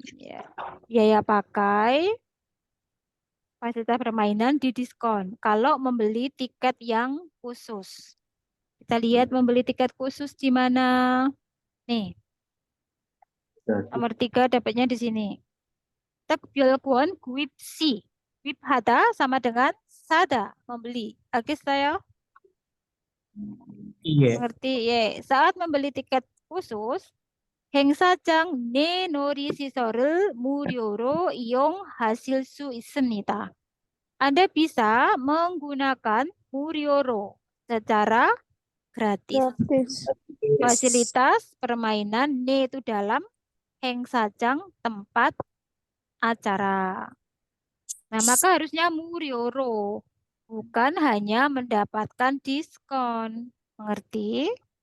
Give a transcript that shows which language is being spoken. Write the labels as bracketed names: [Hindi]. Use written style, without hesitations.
[Indonesian] Ya. Biaya pakai fasilitas permainan di diskon kalau membeli tiket yang khusus. Kita lihat membeli tiket khusus di mana. Nih. Nomor 3 dapatnya di sini. [Korean] 특별권 구입 시. [Indonesian] 구입하다 sama dengan sada, membeli. Oke, saya Iya. mengerti ya. Saat membeli tiket khusus, [Korean] 행사장 내 놀이시설을 무료로 이용하실 수 있습니다. [Indonesian] Anda bisa menggunakan 무료로 secara gratis. Fasilitas permainan 내 itu dalam 행사장 tempat acara. Nah, maka harusnya 무료로 bukan hanya mendapatkan diskon. Mengerti?